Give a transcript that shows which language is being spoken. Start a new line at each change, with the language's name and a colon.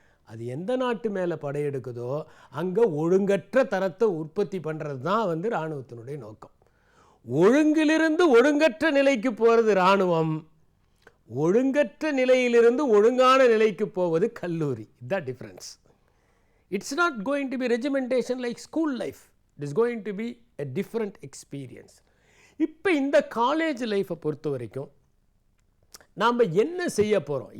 Tamil: அது எந்த நாட்டு மேலே படையெடுக்குதோ அங்கே ஒழுங்கற்ற தரத்தை உற்பத்தி பண்ணுறது தான் வந்து இராணுவத்தினுடைய நோக்கம். ஒழுங்கிலிருந்து ஒழுங்கற்ற நிலைக்கு போகிறது இராணுவம், ஒழுங்கற்ற நிலையிலிருந்து ஒழுங்கான நிலைக்கு போவது கல்லூரி. இதுதான் difference.
English: It's not going to be regimentation like school life. It is going to be a different experience.
Tamil: இப்போ இந்த காலேஜ் லைஃப்பை பொறுத்த வரைக்கும் நாம் என்ன செய்ய போகிறோம்?